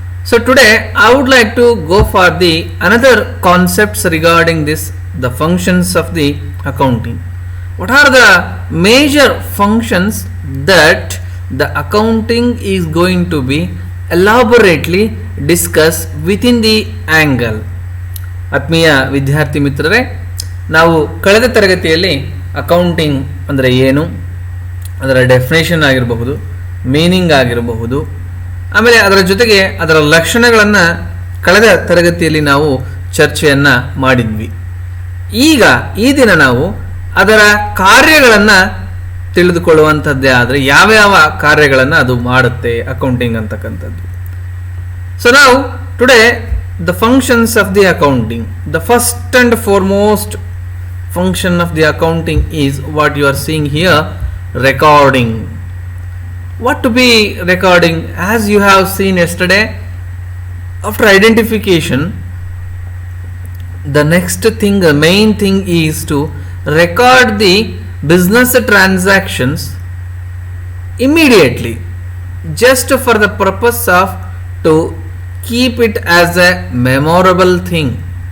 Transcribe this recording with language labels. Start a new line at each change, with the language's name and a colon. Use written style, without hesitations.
English: So today I would like to go for the another concepts regarding this, the functions of the accounting. What are the major functions that the accounting is going to be elaborately discussed within the angle?
Kannada: ಆತ್ಮೀಯ ವಿದ್ಯಾರ್ಥಿ ಮಿತ್ರರೇ, ನಾವು ಕಳೆದ ತರಗತಿಯಲ್ಲಿ accounting ಅಂದರೆ ಏನು, ಅದರ definition ಆಗಿರಬಹುದು, ಮೀನಿಂಗ್ ಆಗಿರಬಹುದು, ಆಮೇಲೆ ಅದರ ಜೊತೆಗೆ ಅದರ ಲಕ್ಷಣಗಳನ್ನು ಕಳೆದ ತರಗತಿಯಲ್ಲಿ ನಾವು ಚರ್ಚೆಯನ್ನು ಮಾಡಿದ್ವಿ. ಈಗ ಈ ದಿನ ನಾವು ಅದರ ಕಾರ್ಯಗಳನ್ನು ತಿಳಿದುಕೊಳ್ಳುವಂಥದ್ದೇ ಆದರೆ ಯಾವ್ಯಾವ ಕಾರ್ಯಗಳನ್ನು ಅದು ಮಾಡುತ್ತೆ ಅಕೌಂಟಿಂಗ್ ಅಂತಕ್ಕಂಥದ್ದು.
English: So ನಾವು today the functions of the accounting. The first and foremost function of the accounting is what you are seeing here, recording. What to be recording? As you have seen yesterday, after identification, the next thing, the main thing is to record the business transactions immediately, just for the purpose of to keep it as a memorable thing.